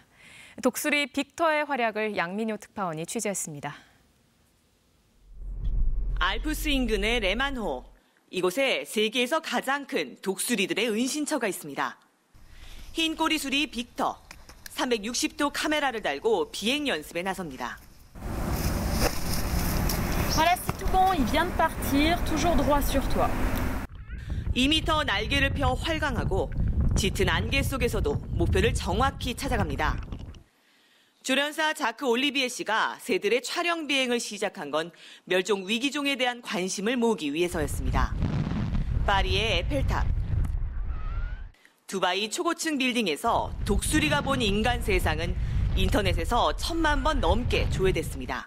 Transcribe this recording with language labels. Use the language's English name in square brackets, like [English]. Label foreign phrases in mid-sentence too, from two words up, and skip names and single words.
[Korean] 독수리 빅터의 활약을 양민효 특파원이 취재했습니다. 알프스 인근의 레만호. 이곳에 세계에서 가장 큰 독수리들의 은신처가 있습니다. 흰 꼬리수리 빅터. 360도 카메라를 달고 비행 연습에 나섭니다. [French] Voilà, c'est tout bon, il vient de partir, toujours droit sur toi. [Korean] 2m 날개를 펴 활강하고 짙은 안개 속에서도 목표를 정확히 찾아갑니다. 조련사 자크 올리비에 씨가 새들의 촬영 비행을 시작한 건 멸종 위기종에 대한 관심을 모으기 위해서였습니다. 파리의 에펠탑, 두바이 초고층 빌딩에서 독수리가 본 인간 세상은 인터넷에서 1000만 번 넘게 조회됐습니다.